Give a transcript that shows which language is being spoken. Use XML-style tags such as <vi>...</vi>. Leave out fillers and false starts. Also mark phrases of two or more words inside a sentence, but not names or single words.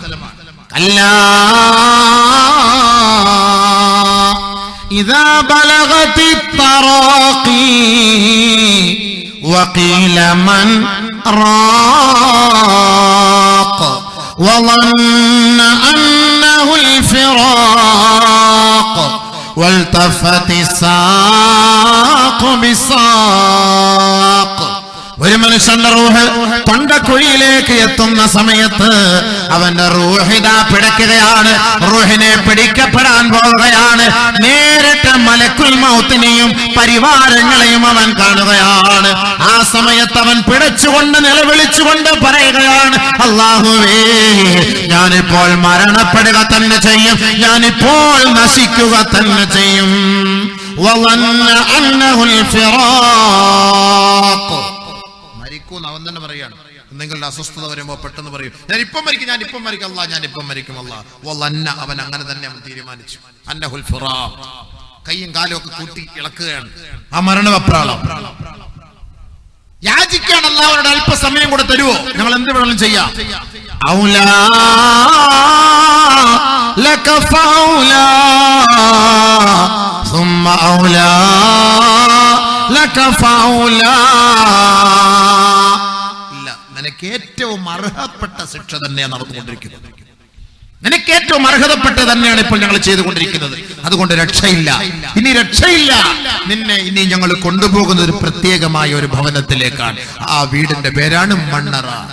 <ar>كلا إذا بلغت التراقي وقيل من راق വظن أنه الفراق والتفت الساق بالساق.</ar> <ml>ഒരു മനുഷ്യന്റെ റൂഹ് തൊണ്ടക്കുഴിയിലേക്ക് എത്തുന്ന സമയത്ത് അവന്റെ റൂഹിതാ പിടയ്ക്കുകയാണ്, റൂഹിനെ പിടിക്കപ്പെടാൻ പോവുകയാണ്. നേരിട്ട് മലക്കുൽ മൗത്തിനെയും പരിവാരങ്ങളെയും അവൻ കാണുകയാണ്. ആ സമയത്ത് അവൻ പിടച്ചുകൊണ്ട് നിലവിളിച്ചുകൊണ്ട് പറയുകയാണ്, അല്ലാഹുവേ, ഞാനിപ്പോൾ മരണപ്പെടുക തന്നെ ചെയ്യും, ഞാനിപ്പോൾ നശിക്കുക തന്നെ ചെയ്യും.</ml> <ar>വظن أنه الفراق.</ar> <ml>അവൻ തന്നെ പറയാണ്, എന്തെങ്കിലും അസ്വസ്ഥത വരുമ്പോ പെട്ടെന്ന് പറയും, ഞാൻ ഇപ്പം മരിക്കും, ഞാൻ ഇപ്പം മരിക്കും അല്ലാ, ഞാൻ ഇപ്പം മരിക്കും അല്ലാ. വലന്ന, അവൻ അങ്ങനെ തന്നെ അവൻ തീരുമാനിച്ചു.</ml> <ar>أنه الفراق,</ar> <ml>കൈയും കാലും ഒക്കെ കൂട്ടി ഇളക്കുകയാണ്, ആ മരണവെപ്രാളം. യാചിക്കാൻ അല്ലാഹുവോട് അല്പസമയം കൂടെ തരുവോ, ഞങ്ങൾ എന്ത് വേണമെങ്കിലും ചെയ്യാം.</ml> <ar>أولى لك فأولى ثم أولى لك فأولى.</ar> <ml>നിനക്ക് ഏറ്റവും അർഹപ്പെട്ട ശിക്ഷ തന്നെയാണ് നടന്നുകൊണ്ടിരിക്കുന്നത്. നിനക്ക് ഏറ്റവും അർഹതപ്പെട്ട തന്നെയാണ് ഇപ്പോൾ ഞങ്ങൾ ചെയ്തുകൊണ്ടിരിക്കുന്നത്. അതുകൊണ്ട് രക്ഷയില്ല, ഇനി രക്ഷയില്ല. നിന്നെ ഇനി ഞങ്ങൾ കൊണ്ടുപോകുന്ന ഒരു പ്രത്യേകമായ ഒരു ഭവനത്തിലേക്കാണ്. ആ വീടിന്റെ പേരാണ് മണ്ണറ.</ml>